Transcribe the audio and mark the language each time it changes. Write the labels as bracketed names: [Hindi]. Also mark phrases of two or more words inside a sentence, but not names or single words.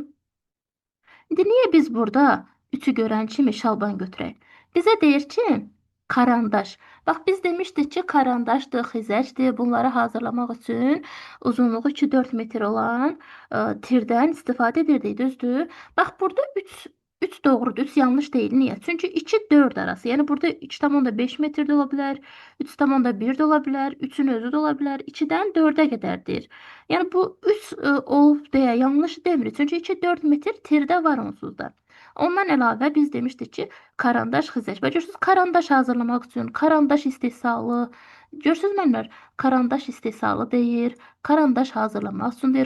[Azerbaijani] İndi niyə biz burada 3-ü görən kimi şalban götürək? Bizə deyir ki, karandaş. Bax, biz demişdik ki, karandaşdır, xizəkdir. Bunları hazırlamaq üçün uzunluğu 2-4 metr olan tirdən istifadə edirdik, düzdür? [Turkish] Bax, burada 3 3 doğrudur, 3 yanlış değil. Niye? [Azerbaijani] Çünkü 2 4 arası. [Turkish] Yani burada 2,5 metre de olabilir, 3,1 de olabilir, 3'ün özü de olabilir. 2'den 4'e kadardır. [Azerbaijani] Yani bu 3 olub deyə yanlış demirik. Çünkü 2 4 metr tirdə var onsuz da. Ondan əlavə biz demişdik ki, karandaş xizək. Və görürsünüz, karandaş hazırlamaq üçün karandaş istehsalı. Görürsünüz müəllimlər, karandaş istehsalı deyir, karandaş hazırlamaq üçün deyir.